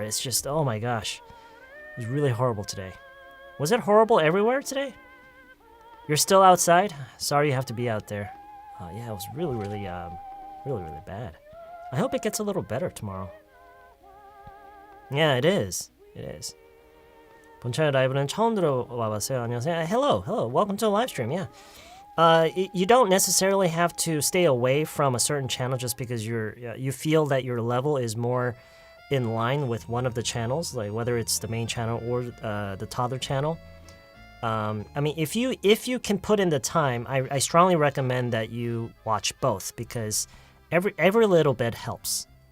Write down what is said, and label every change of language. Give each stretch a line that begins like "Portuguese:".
English: It's just, oh my gosh. It was really horrible today. Was it horrible everywhere today? You're still outside? Sorry you have to be out there. Yeah, it was really, really, really, really bad. I hope it gets a little better tomorrow. Yeah, it is. It is.
Korean: 본찬의 라이브는 처음 들어와봤어요. 안녕하세요.
English: Hello. Welcome to the live stream. Yeah. You don't necessarily have to stay away from a certain channel just because you feel that your level is more in line with one of the channels, like whether it's the main channel or the toddler channel. I mean, if you can put in the time, I strongly recommend that you watch both because every little bit helps.